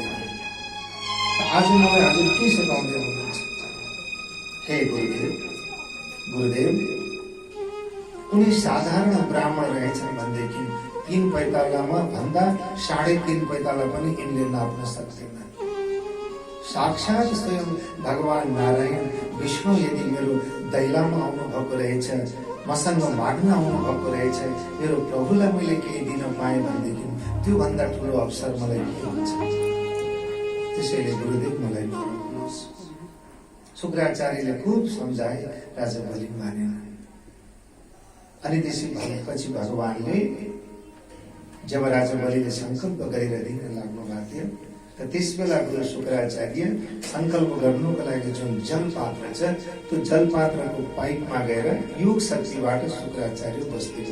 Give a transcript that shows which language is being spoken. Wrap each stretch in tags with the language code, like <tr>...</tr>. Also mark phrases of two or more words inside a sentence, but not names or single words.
<ne>आज मलाई हजुर के सिकाउँदै हुनुहुन्छ? हे गुरुदेव, कुनै साधारण ब्राह्मण रहेछन् भनेदेखि 3 पैतालामा भन्दा 3.5 पैताला पनि यिनले नाप्न सक्दैन। साक्षात् स्वयं भगवान् नारायण विष्णु यदि मेरो दैलामा आउनु भएको रहेछ, मसँग माग्न आउनु भएको रहेछ, मेरो प्रभुलाई मैले केही दिन पाएँ भनेदेखि त्योभन्दा ठुलो अवसर मलाई के हुन्छ? त्यसैले गुरुदेव मलाई नरोक्नुहोस्। शुक्राचार्यले खूब सम्झाए, राजा बलि मानेन। अनि त्यसपछि भगवानले जब राजा बलिले संकल्प गरेर दिन लाग्नु भएको थियो, र त्यस बेला गुरु शुक्राचार्य संकल्प गर्नुको लागि जुन जलपात्र छ त्यो जलपात्रको पाइपमा गएर योग शक्तिबाट शुक्राचार्य बस्दिनु।</ne>